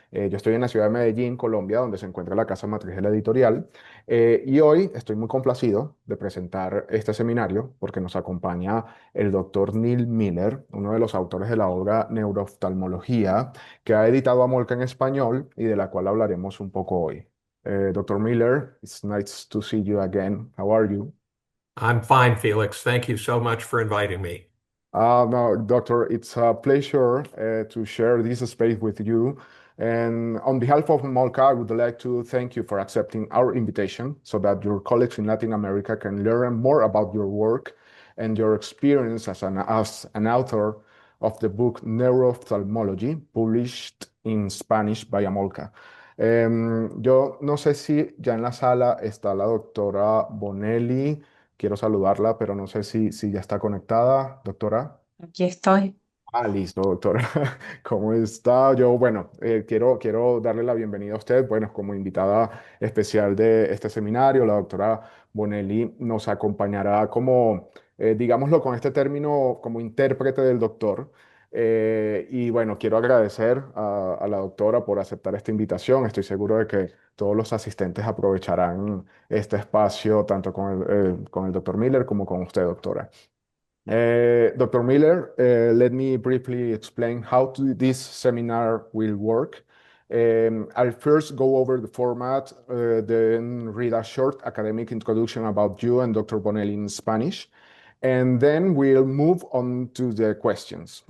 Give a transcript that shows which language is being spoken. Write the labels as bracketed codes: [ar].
[es] Yo estoy en la ciudad de Medellín, Colombia, donde se encuentra la casa matriz de la editorial. Y hoy estoy muy complacido de presentar este seminario porque nos acompaña el doctor Neil Miller, uno de los autores de la obra Neurooftalmología, que ha editado Amolca en español y de la cual hablaremos un poco hoy. [en] Doctor Miller, it's nice to see you again. How are you? I'm fine, Felix. Thank you so much for inviting me. No, Doctor, it's a pleasure to share this space with you. And on behalf of Molca, I would like to thank you for accepting our invitation so that your colleagues in Latin America can learn more about your work and your experience as an author of the book Neuroophthalmology, published in Spanish by Amolca. [es] Yo no sé si ya en la sala está la doctora Bonelli. Quiero saludarla, pero no sé si ya está conectada, doctora. Aquí estoy. Listo, doctora. ¿Cómo está? Yo, bueno, quiero darle la bienvenida a usted, bueno, como invitada especial de este seminario. La doctora Bonelli nos acompañará como, digámoslo con este término, como intérprete del doctor. Y bueno, quiero agradecer a la doctora por aceptar esta invitación. Estoy seguro de que todos los asistentes aprovecharán este espacio, tanto con el doctor Miller como con usted, doctora. [en] Dr. Miller, let me briefly explain how this seminar will work. I'll first go over the format, then read a short academic introduction about you and Dr. Bonelli in Spanish, and then we'll move on to the questions.